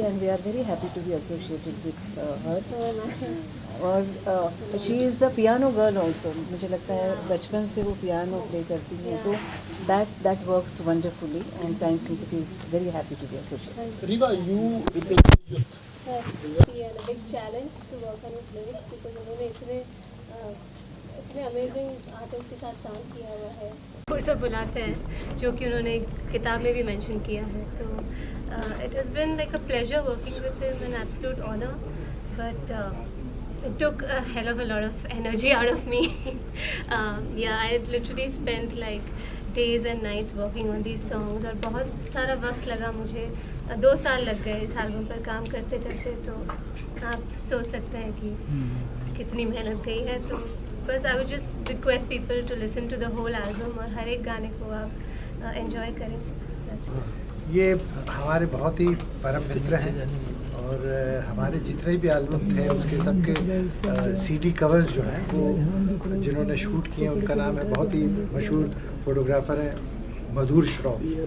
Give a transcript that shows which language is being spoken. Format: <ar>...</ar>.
<en>And we are very happy to be associated with her. और she is a piano girl also.</en> <hi>मुझे लगता है बचपन से वो पियानो प्ले करती हैं, तो</hi> <en>that works wonderfully, and Times Music is very happy to be associated. Riva, you represent youth. Yes, and a big challenge to work on his lyrics because</en> <hi>उन्होंने इतने अमेजिंग आर्टिस्ट के साथ काम किया हुआ है. वो सब बुलाते हैं जो कि उन्होंने किताब में भी मेंशन किया है.</hi> <en>तो it has been like a pleasure working with him, an absolute honor, but it took a hell of a lot of energy out of me. Yeah, I had literally spent like days and nights working on these songs,</en> <hi>और बहुत सारा वक्त लगा मुझे. 2 साल लग गए इस एल्बम पर काम करते करते. तो आप सोच सकते हैं कि कितनी मेहनत गई है.</hi> <en>तो बस I would just request people to listen to the whole album,</en> <hi>और हर एक गाने को आप एंजॉय करें. ये हमारे बहुत ही परम मित्र हैं और हमारे जितने भी एल्बम थे उसके सबके सीडी कवर्स जो हैं वो जिन्होंने शूट किए उनका नाम है, बहुत ही मशहूर फोटोग्राफर है मधुर श्रॉफ।</hi>